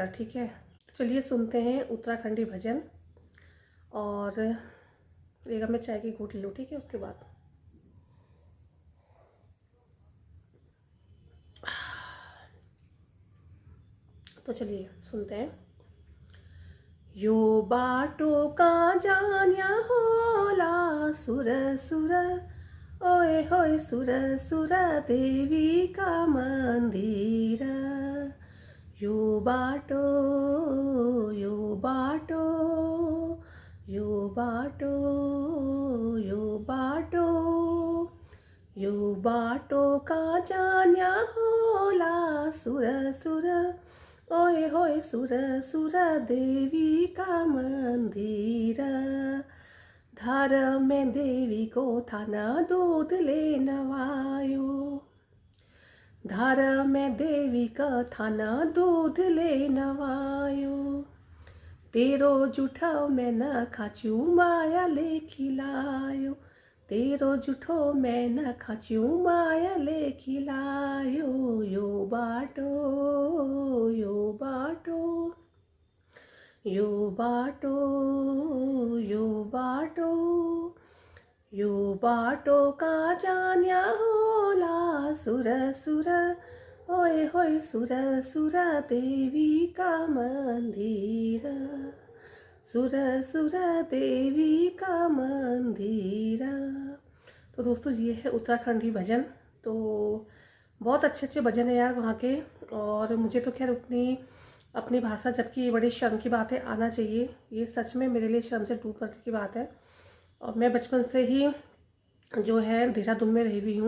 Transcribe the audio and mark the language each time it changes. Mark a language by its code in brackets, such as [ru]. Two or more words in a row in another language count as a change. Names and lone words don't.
[hi] ठीक है, तो चलिए सुनते हैं उत्तराखंडी भजन। और एक मैं चाय की घूंट ले लूँ, ठीक है, उसके बाद। तो चलिए सुनते हैं। [kfy] यो बाटो का जान्या होला सुर सुर, ओए होए सुर सुर देवी का मंदिर। यो बाटो, यो बाटो, यो बाटो, यो बाटो, यो बाटो का जान्या होला सुर सुर, ओए होए सुर सुर देवी का मंदिर। धार में देवी को थाना दूध ले नवायो, धार में देवी का थाना दूध ले नवायो। तेरो जूठो में न खाचू माया ले खिलायो, तेरो जूठो में न खाचू माया ले खिलायो। यो बाटो, यो बाटो, यो बाटो, यो बाटो, यो बाटो का जान्या होला सुर सुर, ओए होए सुर सुर देवी का मंदिर। सुर सुर देवी का मंदिर। [hi] तो दोस्तों, ये है उत्तराखंडी भजन। तो बहुत अच्छे अच्छे भजन है यार वहाँ के। और मुझे तो खैर उतनी अपनी भाषा, जबकि ये बड़ी शर्म की बात है, आना चाहिए। ये सच में मेरे लिए शर्म से डूब करने की बात है। और मैं बचपन से ही जो है देहरादून में रही हुई हूँ।